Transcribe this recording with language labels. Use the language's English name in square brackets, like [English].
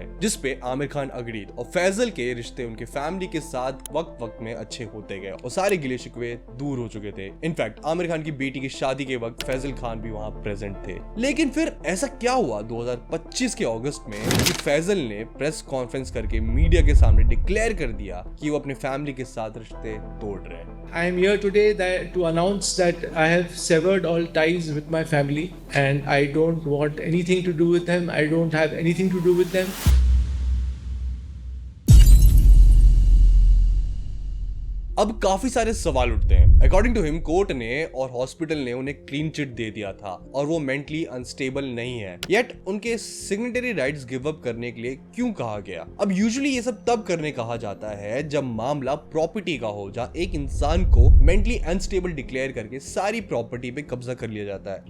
[Hindi] हैं, जिसपे आमिर खान अग्रीड और फैजल के रिश्ते उनके फैमिली के साथ वक्त वक्त में अच्छे होते गए और सारे गिले शिकवे दूर हो चुके थे। इनफैक्ट आमिर खान की बेटी की शादी के वक्त फैजल खान भी वहां प्रेजेंट थे। लेकिन फिर ऐसा क्या हुआ 2025 के अगस्त में कि फैजल ने प्रेस कॉन्फ्रेंस करके मीडिया के सामने डिक्लेयर कर दिया कि वो अपने फैमिली के साथ रिश्ते तोड़ रहे हैं। [English] I am here today to announce that I have severed all ties with my family and I don't want anything to do with them. I don't have anything to do with them. [Hindi] अब काफी सारे सवाल उठते हैं। According to him court ने और hospital ने उन्हें क्लीन चिट दे दिया था और वो मेंटली अनस्टेबल नहीं है, येट उनके सिग्नेटरी राइट्स गिव अप करने के लिए क्यों कहा गया? अब यूजुअली ये सब तब करने कहा जाता है जब मामला प्रॉपर्टी का हो, जहां एक इंसान को मेंटली अनस्टेबल डिक्लेयर करके सारी प्रॉपर्टी पे कब्जा कर लिया जाता है।